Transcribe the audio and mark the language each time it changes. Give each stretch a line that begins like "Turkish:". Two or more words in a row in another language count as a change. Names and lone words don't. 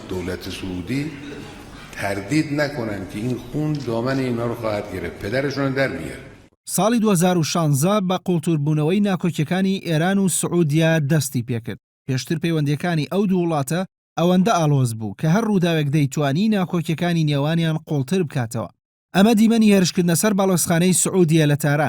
Persian: دولت سعودی تردید نکنن که این خون دامن اینا رو خواهد گرفت، پدرشون در میاره.
Central Kurdish: ساڵی 2016 بە قوڵتوربوونەوەی ناکۆکیەکانی ئێران و سعودیا دەستی پێکرد. پێشتر پەیوەندیەکانی ئەو دوو وڵاتە ئەوەندە ئاڵۆز بوو کە هەر ڕووداوێک دەیتوانی ناکۆکیەکانی نێوانیان قوڵتر بکاتەوە. ئەمە دیمەنی هێرشکردنە سەر باڵۆزخانەی سعودیە لە تاران.